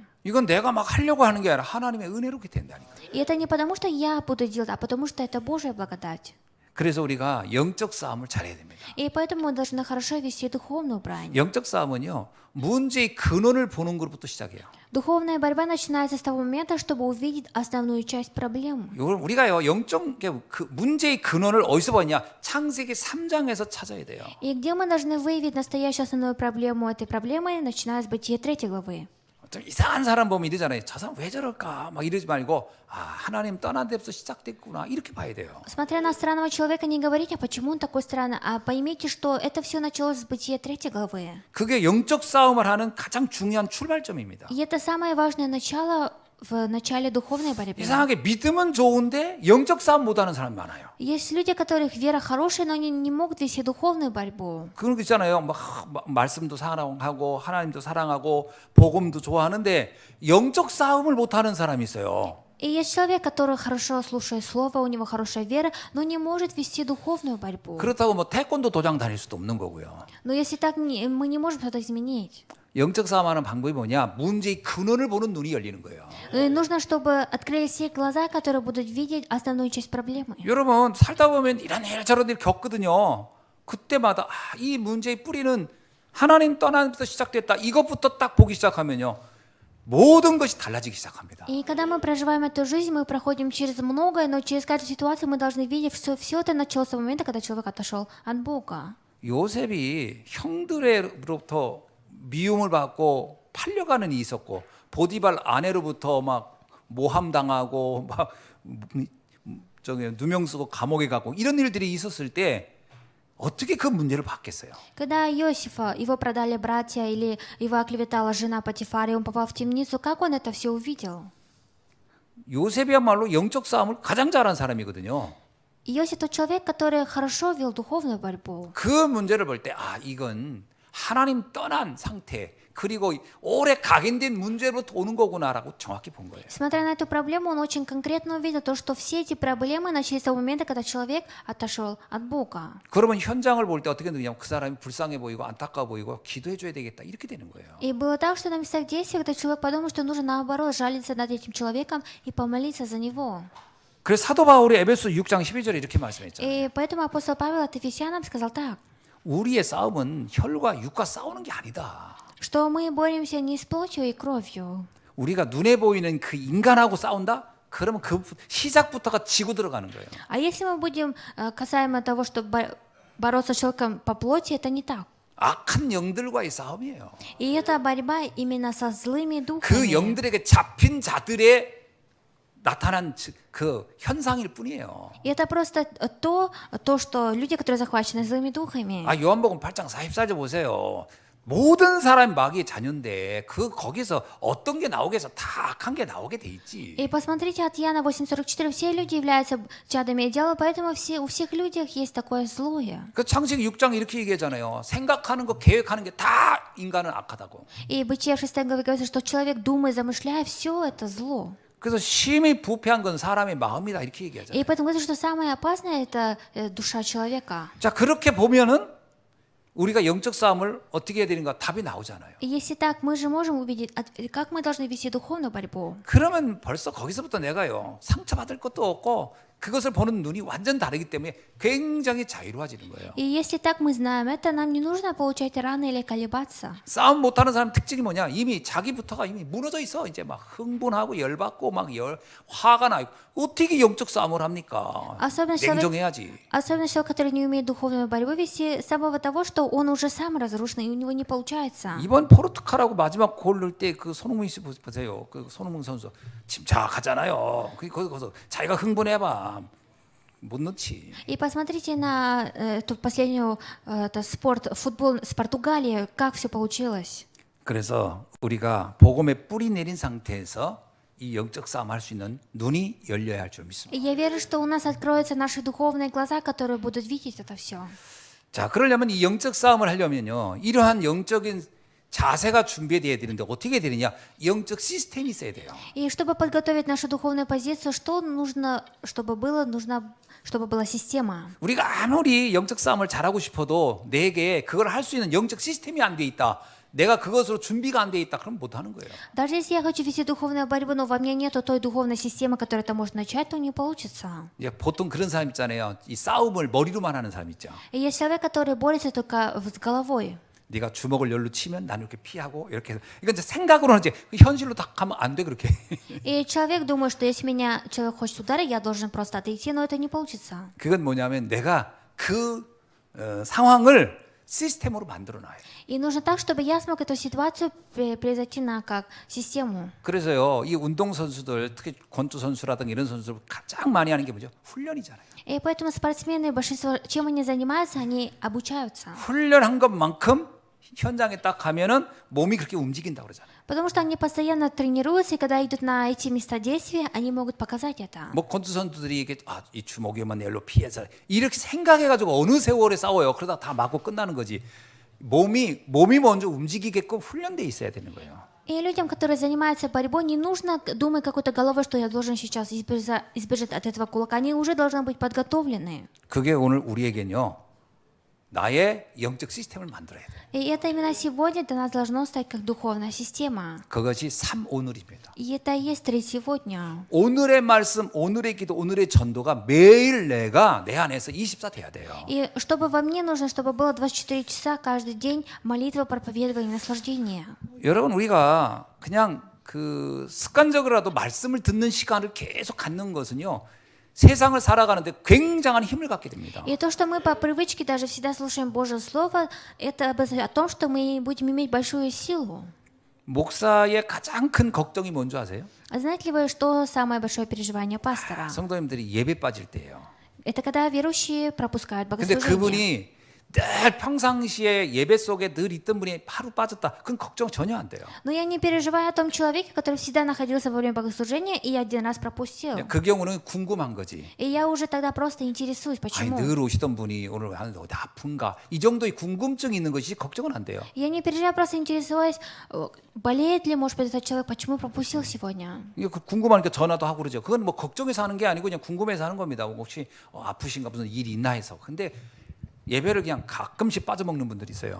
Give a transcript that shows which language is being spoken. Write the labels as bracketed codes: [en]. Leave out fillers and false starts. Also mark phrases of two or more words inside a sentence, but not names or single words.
[ko] 이건 내가 막 하려고 하는 게 아니라 하나님의 은혜로 그렇게 된다니까. [ru] И это не потому, что я буду делать, а потому что это Божья благодать. [ko] 그래서 우리가 영적 싸움을 잘해야 됩니다. [ru] И поэтому мы должны хорошо вести духовную брань. [ko] 영적 싸움은요. 문제의 근원을 보는 것부터 시작해요. [ru] Духовная борьба начинается с того момента, чтобы увидеть основную часть проблемы. [ko] 이걸 우리가요. 영적 그 문제의 근원을 어디서 봤냐? 창세기 3장에서 찾아야 돼요. [ru] И где мы должны выявить настоящую основную проблему этой проблемы, начиная с Бытия 3 главы. [ko] 좀 이상한 사람 보면 이러잖아요. 저 사람 왜 저럴까? 막 이러지 말고 하나님 떠난 데부터 시작됐구나. 이렇게 봐야 돼요. [ru] Смотря на странного человека, не говорите, а почему он такой странный, а поймите, что это все началось с Бытия 3 главы. [ko] 그게 영적 싸움을 하는 가장 중요한 출발점입니다. [ru] И это самое важное начало в начале духовной борьбы. [ko] 이상하게 믿음은 좋은데 영적 싸움 못하는 사람이 많아요. [ru] Есть люди, которых вера хорошая, но они не могут вести духовную борьбу. [ko] 그런 거 있잖아요. 막 말씀도 사랑하고 하나님도 사랑하고 복음도 좋아하는데 영적 싸움을 못하는 사람이 있어요. [ru] И есть человек, который хорошо слушает слово, у него хорошая вера, но не может вести духовную борьбу. [ko] 그렇다고 뭐 태권도 도장 다닐 수도 없는 거고요. [ru] Но если так, мы не можем что-то изменить. [ko] 영적 싸움하는 방법이 뭐냐? 문제의 근원을 보는 눈이 열리는 거예요. [ru] И нужно, чтобы открылись все глаза, которые будут видеть основную часть проблемы. [ko] 여러분 살다 보면 이런 일 저런 일 겪거든요. 그때마다 이 문제의 뿌리는 하나님 떠나면서 시작됐다. 이것부터 딱 보기 시작하면요. 모든 것이 달라지기 시작합니다. [ru] И когда мы проживаем эту жизнь, мы проходим через многое, но через каждую ситуацию мы должны видеть, что все это началось с того момента, когда человек отошел от Бога. [ko] 요셉이 형들로부터 미움을 받고 팔려가는 일이 있었고 보디발 아내로부터 막 모함당하고 막 저기 누명 쓰고 감옥에 가고 이런 일들이 있었을 때 어떻게 그 문제를 받겠어요? [ru] Когда Иосифа, его продали братья или его оклеветала жена Патифара, и он попал в темницу, как он это все увидел? [ko] 요셉이야말로 영적 싸움을 가장 잘한 사람이거든요. [ru] Иосиф тот человек, который хорошо вел духовную борьбу. [ko] 그 문제를 볼 때 이건 하나님 떠난 상태 그리고 오래 각인된 문제로부터 오는 거구나라고 정확히 본 거예요. [ru] Смотря на эту проблему, он очень конкретно увидел то, что все эти проблемы начались с того момента, когда человек отошел от Бога. [ko] 그러면 현장을 볼 때 어떻게 되냐면 그 사람이 불쌍해 보이고 안타까워 보이고 기도해 줘야 되겠다 이렇게 되는 거예요. [ru] И было так, что на местах действия, когда человек подумал, что нужно наоборот жалиться над этим человеком и помолиться за него. [ko] 그래서 사도 바울이 에베소 6장 12절에 이렇게 말씀했잖아요. [ru] И поэтому апостол Павел от Ефесянам сказал так, [ko] 우리의 싸움은 혈과 육과 싸우는 게 아니다. [ru] что мы боремся не с плотью и кровью. [ko] 우리가 눈에 보이는 그 인간하고 싸운다? 그러면 그 시작부터가 지고 들어가는 거예요. [ru] А если мы будем касаемо того, что бороться с человеком по плоти, это не так. [ko] 악한 영들과의 싸움이에요. [ru] И это борьба именно со злыми 그 духами. [ko] 영들에게 잡힌 자들의 나타난 그 현상일 뿐이에요. [ru] И это просто то, что люди, которые захвачены злыми духами. [ko] 요한복음 8장 44절 보세요. 모든 사람이 마귀의 자녀인데 거기서 어떤 게 나오게 해서 다 악한 게 나오게 돼 있지. [ru] И посмотрите от Иоанна 8:44, все люди являются чадами дьявола, поэтому у всех людях есть такое злое. [ko] 그 창세기 6장 이렇게 얘기하잖아요. 생각하는 거, 계획하는 게 다 인간은 악하다고. [ru] И Бытие в 6 главе говорится, что человек, думая, замышляя, все это зло. [ko] 그래서 심히 부패한 건 사람의 마음이다 이렇게 얘기하잖아요. [ru] И поэтому говорится, что самое опасное это душа человека. [ko] 자 그렇게 보면은 우리가 영적 싸움을 어떻게 해야 되는가 답이 나오잖아요. [ru] И если так, мы же можем увидеть, как мы должны вести духовную борьбу. [ko] 그러면 벌써 거기서부터 내가요 상처받을 것도 없고 그것을 보는 눈이 완전 다르기 때문에 굉장히 자유로워지는 거예요. [ru] И если так мы знаем это, нам не нужно получать раны или колебаться. [ko] 싸움 못하는 사람 특징이 뭐냐? 이미 자기부터가 이미 무너져 있어. 이제 막 흥분하고 열받고 막 화가 나고 어떻게 영적 싸움을 합니까? 냉정해야지. [ru] Особенно человек, который не умеет духовную борьбу вести, с самого того, что он уже сам разрушен и у него не получается. [ko] 이번 포르투갈하고 마지막 골 넣을 때 그 손흥민 씨 보세요. 그 손흥민 선수 침착하잖아요. 거기서 자기가 흥분해봐. 못 넣지. [ru] И посмотрите на эту последнюю футбол с Португалией, как все получилось. [ko] 그래서 우리가 복음의 뿌리 내린 상태에서 이 영적 싸움 할 수 있는 눈이 열려야 할 줄 믿습니다. [ru] И я верю, что у нас откроются наши духовные глаза, которые будут видеть это все. [ko] 자, 그러려면 이 영적 싸움을 하려면요, 이러한 영적인 자세가 준비되어야 되는데 어떻게 되느냐? 영적 시스템이 있어야 돼요. [ru] И чтобы подготовить нашу духовную позицию, что нужно, чтобы было? Нужно, чтобы была система. [ko] 우리가 아무리 영적 싸움을 잘하고 싶어도 내게 그걸 할 수 있는 영적 시스템이 안 돼 있다. 내가 그것으로 준비가 안 돼 있다. 그럼 못 하는 거예요. [ru] Даже если я хочу вести духовную борьбу, но во мне нету той духовной системы, которой это может начать, то не получится. [ko] 이제 보통 그런 사람 있잖아요. 이 싸움을 머리로만 하는 사람 있죠. [ru] И есть человек, который борется только с головой. [ko] 네가 주먹을 열로 치면 나는 이렇게 피하고 이렇게 해서 이건 이제 생각으로 하지 현실로 다 가면 안 돼 그렇게. [ru] И человек думает, что если меня человек хочет ударить, я должен просто отойти, но это не получится. [ko] 그건 뭐냐면 내가 그 상황을 시스템으로 만들어 놔요. [ru] И нужно так, чтобы я смог эту ситуацию произойти на как систему. [ko] 그래서요, 이 운동 선수들 특히 권투 선수라든가 이런 선수들 가장 많이 하는 게 뭐죠? 훈련이잖아요. [ru] И поэтому спортсмены, большинство, чем они занимаются, они обучаются. [ko] 훈련한 것만큼 현장에 딱 가면은 몸이 그렇게 움직인다 그러잖아요. [ru] Потому что они постоянно тренируются, и когда идут на эти места действия, они могут показать это. [ko] 뭐 권투 선수들이 이게 이 주먹이면 열로 피해서 이렇게 생각해가지고 어느 세월에 싸워요. 그러다 다 맞고 끝나는 거지. 몸이 먼저 움직이게끔 훈련돼 있어야 되는 거예요. [ru] И людям, которые занимаются борьбой, не нужно думать какой-то головой, что я должен сейчас избежать от этого кулака. Они уже должны быть подготовлены. [ko] 그게 오늘 우리에겐요, 나의 영적 시스템을 만들어야 돼. [ru] И это именно сегодня для нас должно стать как духовная система. [ko] 그것이 3오늘입니다. [ru] И это и есть 3 сегодня. [ko] 오늘의 말씀, 오늘의 기도, 오늘의 전도가 매일 내가 내 안에서 24 돼야 돼요. [ru] И чтобы во мне нужно, чтобы было 24 часа каждый день молитва, проповедование, наслаждение. [ko] 여러분 우리가 그냥 그 습관적으로라도 말씀을 듣는 시간을 계속 갖는 것은요. 세상을 살아가는데 굉장한 힘을 갖게 됩니다. [ru] И то, что мы по привычке даже всегда слушаем Божье Слово, это о том, что мы будем иметь большую силу. [ko] 목사의 가장 큰 걱정이 뭔지 아세요? [ru] А знаете ли вы, что самое большое переживание пастора? [ko] 성도님들이 예배 빠질 때예요. [ru] Это когда верующие пропускают [ko] 근데 [ru] богослужение. [ko] 그분이 늘 평상시에 예배 속에 늘 있던 분이 하루 빠졌다. 그건 걱정 전혀 안 돼요. [ru] Но я не переживаю о том человеке, который всегда находился во время богослужения, и я один раз пропустил. [ko] 그 경우는 궁금한 거지. [ru] И я уже тогда просто интересуюсь, [ko] 아니 [ru] почему. [ko] 늘 오시던 분이 오늘 어디 아픈가? 이 정도의 궁금증이 있는 것이 걱정은 안 돼요. [ru] Я не переживаю, просто интересуюсь, болеет ли, может быть, этот человек, почему пропустил сегодня. [ko] 이게 궁금하니까 전화도 하고 그러죠. 그건 뭐 걱정해서 하는 게 아니고 그냥 궁금해서 하는 겁니다. 혹시 아프신가 무슨 일이 있나 해서. 근데 예배를 그냥 가끔씩 빠져먹는 분들이 있어요.